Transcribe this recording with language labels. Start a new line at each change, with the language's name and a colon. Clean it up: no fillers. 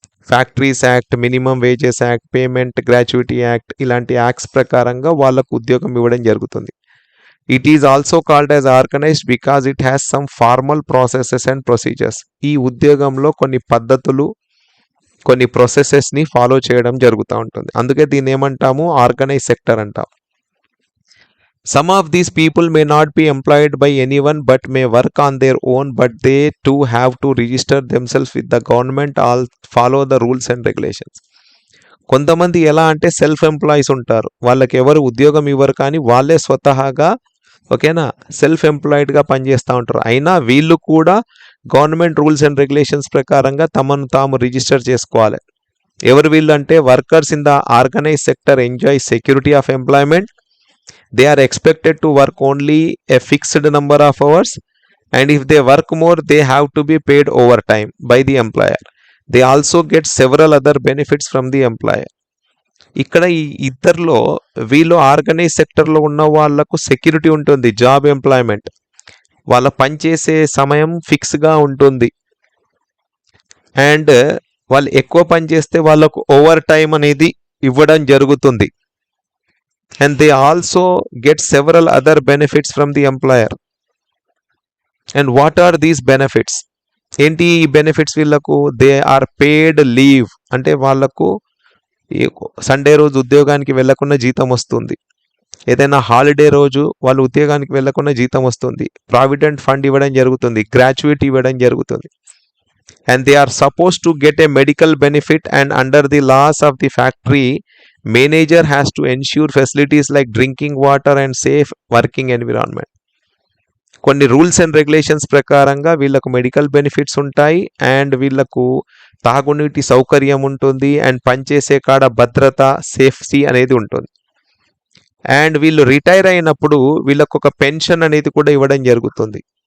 Telugu: Factories act, minimum wages act, payment gratuity act, ఇలాంటి acts ప్రకారంగా వాళ్ళకు ఉద్యోగం ఇవ్వడం జరుగుతుంది.
English: It is also called as organised because it has some formal processes and procedures.
Telugu: ఈ ఉద్యోగంలో కొన్ని పద్ధతులు, కొన్ని ప్రొసెసెస్ని ఫాలో చేయడం జరుగుతూ ఉంటుంది. అందుకే దీన్ని ఏమంటాము, ఆర్గనైజ్ సెక్టర్ అంటాం.
English: Some of these people may not be employed by anyone but may work on their own, but they too have to register themselves with the government, all follow the rules and regulations.
Telugu: కొంతమంది ఎలా అంటే self employees ఉంటారు, వాళ్ళకి ఎవరు ఉద్యోగం ఇవ్వరు కానీ వాళ్ళే స్వతహాగా ఓకేనా సెల్ఫ్ ఎంప్లాయిడ్గా పనిచేస్తూ ఉంటారు. అయినా వీళ్ళు కూడా గవర్నమెంట్ రూల్స్ అండ్ రెగ్యులేషన్స్ ప్రకారంగా తమను తాము రిజిస్టర్ చేసుకోవాలి. ఎవరు వీళ్ళు అంటే
English: Workers in the organise sector enjoy security of employment. They are expected to work only a fixed number of hours, and if they work more they have to be paid overtime by the employer. They also get several other benefits from the employer.
Telugu: ఇక్కడ ఈ ఇద్దరిలో వీళ్ళు organise సెక్టర్లో ఉన్న వాళ్ళకు security ఉంటుంది, job employment, వాళ్ళ పనిచేసే సమయం ఫిక్స్గా ఉంటుంది, అండ్ వాళ్ళు ఎక్కువ పని చేస్తే వాళ్ళకు ఓవర్ టైం అనేది ఇవ్వడం జరుగుతుంది.
English: And they also get several other benefits from the employer. And what are these benefits?
Telugu: ఏంటి ఈ బెనిఫిట్స్ వీళ్ళకు?
English: they are paid leave,
Telugu: అంటే వాళ్ళకు సండే రోజు ఉద్యోగానికి వెళ్ళకుండా జీతం వస్తుంది, ఏదైనా హాలిడే రోజు వాళ్ళు ఉద్యోగానికి వెళ్ళకుండా జీతం వస్తుంది, ప్రావిడెంట్ ఫండ్ ఇవ్వడం జరుగుతుంది, గ్రాట్యుటీ ఇవ్వడం జరుగుతుంది.
English: And they are supposed to get a medical benefit, and under the laws of the factory manager has to ensure facilities like drinking water and safe working environment.
Telugu: కొన్ని rules and regulations ప్రకారంగా వీళ్ళకు medical benefits ఉంటాయి, and వీళ్ళకు తాగునీటి సౌకర్యం ఉంటుంది, and పనిచేసే కాడ భద్రత, సేఫ్టీ అనేది ఉంటుంది. అండ్ వీళ్ళు రిటైర్ అయినప్పుడు వీళ్ళకు ఒక పెన్షన్ అనేది కూడా ఇవ్వడం జరుగుతుంది.